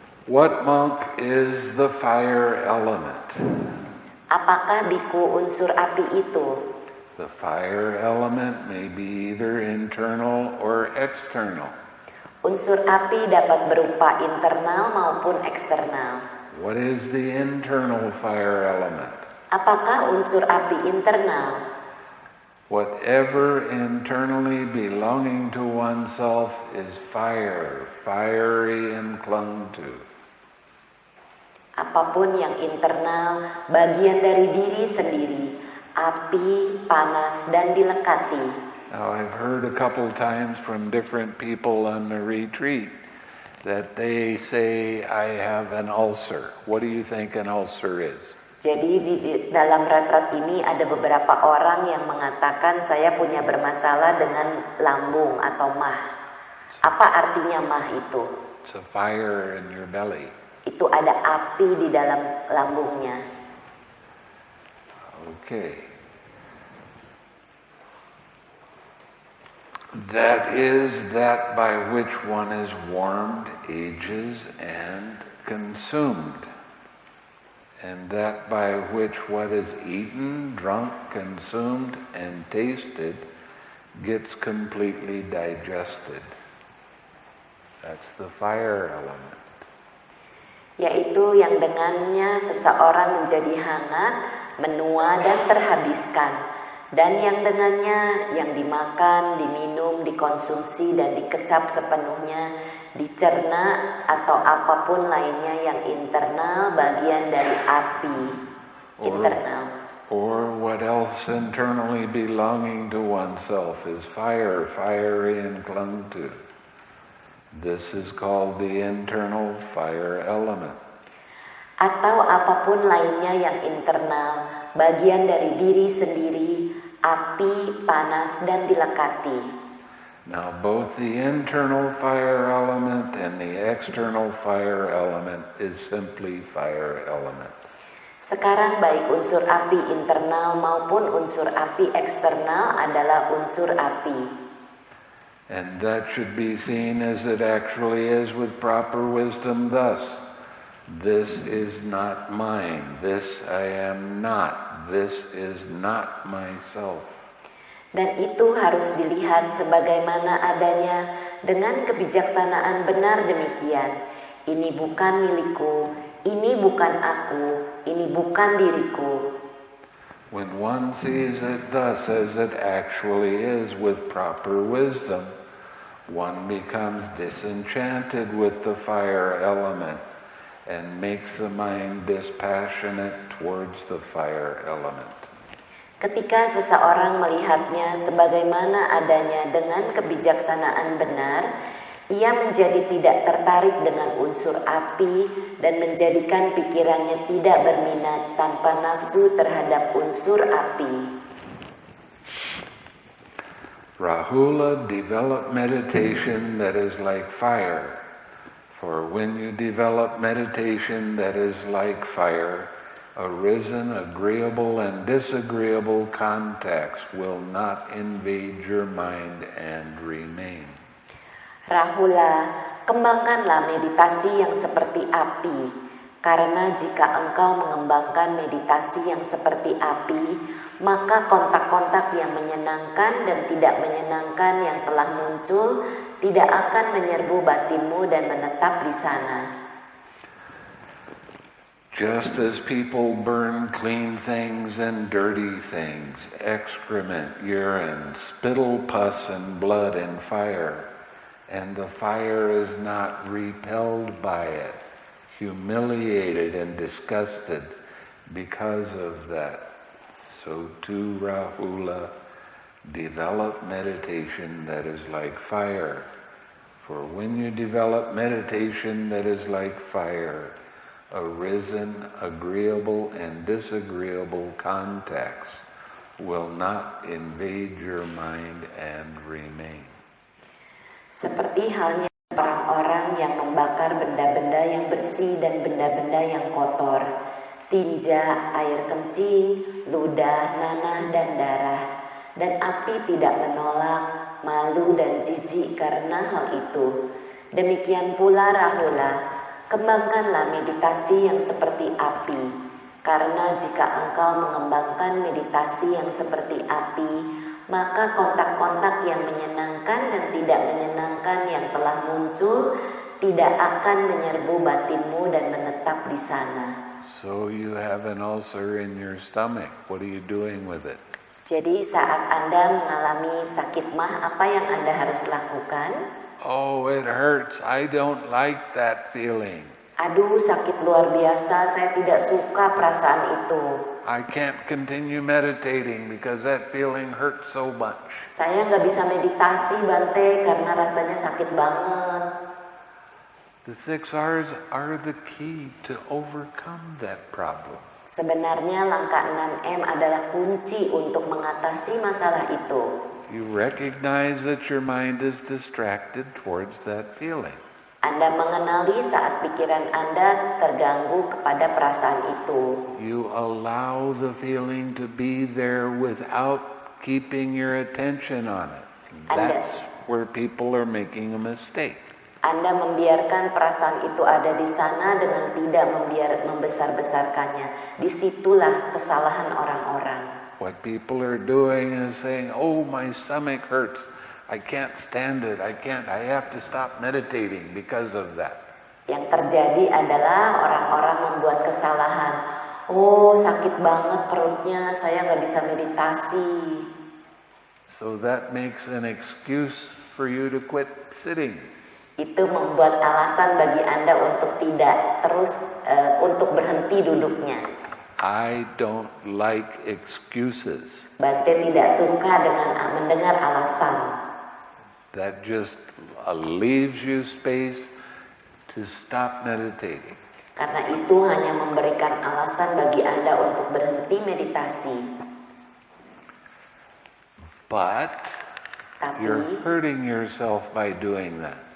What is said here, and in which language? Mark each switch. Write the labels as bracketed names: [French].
[English] What monk is the fire element? [Indonesian] Apakah biku unsur api itu? [English] The fire element may be either internal or external. [Indonesian] Unsur api dapat berupa internal maupun eksternal. [English] What is the internal fire element? [Indonesian] Apakah unsur api internal? [English] Whatever internally belonging to oneself is fire, fiery and clung to. [Indonesian] Apapun yang internal, bagian dari diri sendiri, api, panas, dan dilekati. [English] Now I've heard a couple times from different people on the retreat that they say, I have an ulcer. What do you think an ulcer is? [Indonesian] Jadi dalam retret ini ada beberapa orang yang mengatakan saya punya bermasalah dengan lambung atau mah. Apa artinya mah itu? [English] It's a fire in your belly. [Indonesian] Itu ada api di dalam lambungnya. [English] Okay. That is that by which one is warmed, ages, and consumed. And that by which what is eaten, drunk, consumed, and tasted gets completely digested. That's the fire element. [Indonesian] Yaitu yang dengannya seseorang menjadi hangat, menua, dan terhabiskan. dan yang dengannya, yang dimakan, diminum, dikonsumsi, dan dikecap sepenuhnya, dicerna, atau apapun lainnya yang internal, bagian dari api internal. [English] Or what else internally belonging to oneself is fire, fiery and clung to. This is called the internal fire element. [Indonesian] Atau apapun lainnya yang internal, bagian dari diri sendiri, api, panas, dan dilekati. [English] Now both the internal fire element and the external fire element is simply fire element. [Indonesian] Sekarang baik unsur api internal maupun unsur api eksternal adalah unsur api. [English] And that should be seen as it actually is with proper wisdom thus. This is not mine. This I am not. This is not myself. [Indonesian] Dan itu harus dilihat sebagaimana adanya dengan kebijaksanaan benar demikian. Ini bukan milikku, ini bukan aku, ini bukan diriku. [English] When one sees it thus as it actually is with proper wisdom, one becomes disenchanted with the fire element and makes the mind dispassionate towards the fire element. [Indonesian] Ketika seseorang melihatnya sebagaimana adanya dengan kebijaksanaan benar, ia menjadi tidak tertarik dengan unsur api dan menjadikan pikirannya tidak berminat tanpa nafsu terhadap unsur api. [English] Rahula developed meditation that is like fire. For when you develop meditation that is like fire, arisen agreeable and disagreeable contacts will not invade your mind and remain. [Indonesian] Rahula, kembangkanlah meditasi yang seperti api, karena jika engkau mengembangkan meditasi yang seperti api, maka kontak-kontak yang menyenangkan dan tidak menyenangkan yang telah muncul tidak akan menyerbu batinmu dan menetap di sana. [English] Just as people burn clean things and dirty things, excrement, urine, spittle, pus, and blood in fire, and the fire is not repelled by it, humiliated and disgusted because of that, so too Rahula, develop meditation that is like fire. For when you develop meditation that is like fire, arisen, agreeable and disagreeable contacts will not invade your mind and remain. [Indonesian] Seperti halnya orang-orang yang membakar benda-benda yang bersih dan benda-benda yang kotor, tinja, air kencing, ludah, nanah, dan darah, dan api tidak menolak, malu dan jijik karena hal itu. Demikian pula Rahula, kembangkanlah meditasi yang seperti api, karena jika engkau mengembangkan meditasi yang seperti api, maka kontak-kontak yang menyenangkan dan tidak menyenangkan yang telah muncul tidak akan menyerbu batinmu dan menetap di sana. [English] So you have an ulcer in your stomach. What are you doing with it? [Indonesian] Jadi saat Anda mengalami sakit mah, apa yang Anda harus lakukan? [English] Oh, it hurts. I don't like that feeling. [Indonesian] Aduh, sakit luar biasa, saya tidak suka perasaan itu. [English] I can't continue meditating because that feeling hurts so much. [Indonesian] Saya nggak bisa meditasi, Bante, karena rasanya sakit banget. [English] The 6 R's are the key to overcome that problem. [Indonesian] Sebenarnya langkah 6M adalah kunci untuk mengatasi masalah itu. [English] You recognize that your mind is distracted towards that feeling. Anda mengenali saat pikiran Anda terganggu kepada perasaan itu. You allow the feeling to be there without keeping your attention on it. That's where people are making a mistake. [Indonesian] Anda membiarkan perasaan itu ada di sana dengan tidak membesar-besarkannya. Disitulah kesalahan orang-orang. [English] What people are doing is saying, oh, my stomach hurts. I can't stand it. I have to stop meditating because of that. [Indonesian] Yang terjadi adalah orang-orang membuat kesalahan. Oh, sakit banget perutnya, saya nggak bisa meditasi. [English] So that makes an excuse for you to quit sitting. [Indonesian] Itu membuat alasan bagi Anda untuk tidak terus untuk berhenti duduknya. [English] I don't like excuses. [Indonesian] Bante tidak suka dengan mendengar alasan. [English] That just leaves you space to stop meditating. [Indonesian] Karena itu hanya memberikan alasan bagi Anda untuk berhenti meditasi. [English] But [Indonesian] Tapi [English] you're hurting yourself by doing that.